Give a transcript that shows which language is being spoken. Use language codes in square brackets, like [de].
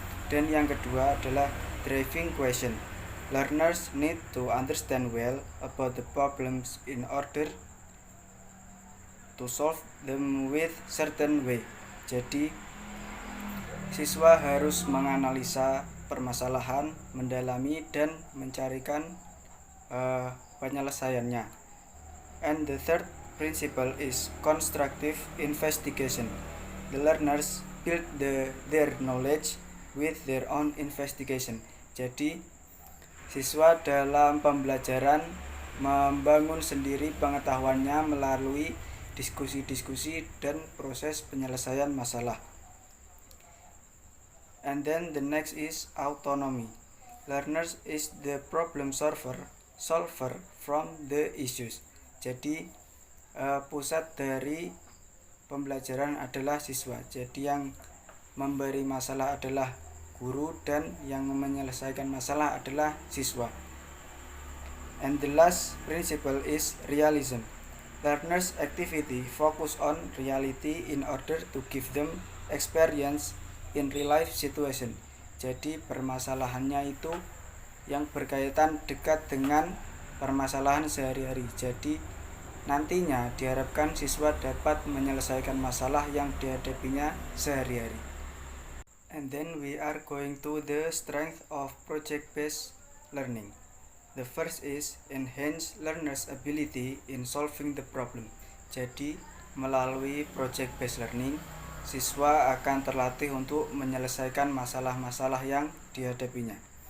[id] Dan yang kedua adalah driving question. [en] Learners need to understand well about the problems in order to solve them with certain way. [id] Jadi siswa harus menganalisa permasalahan, mendalami dan mencarikan penyelesaiannya. [en] And the third principle is constructive investigation. The learners build their knowledge with their own investigation. [id] Jadi siswa dalam pembelajaran membangun sendiri pengetahuannya melalui diskusi-diskusi dan proses penyelesaian masalah. [en] And then the next is autonomy. Learners is the problem solver from the issues. [id] Jadi pusat dari pembelajaran adalah siswa. Jadi yang memberi masalah adalah guru dan yang menyelesaikan masalah adalah siswa. [en] And the last principle is realism. Learners activity focus on reality in order to give them experience in real life situation. [id] Jadi permasalahannya itu yang berkaitan dekat dengan permasalahan sehari-hari. Jadi nantinya diharapkan siswa dapat menyelesaikan masalah yang dihadapinya sehari-hari. [en] And then we are going to the strength of project-based learning. The first is enhance learners' ability in solving the problem. [id] Jadi melalui project-based learning, siswa akan terlatih untuk menyelesaikan masalah-masalah yang dihadapinya.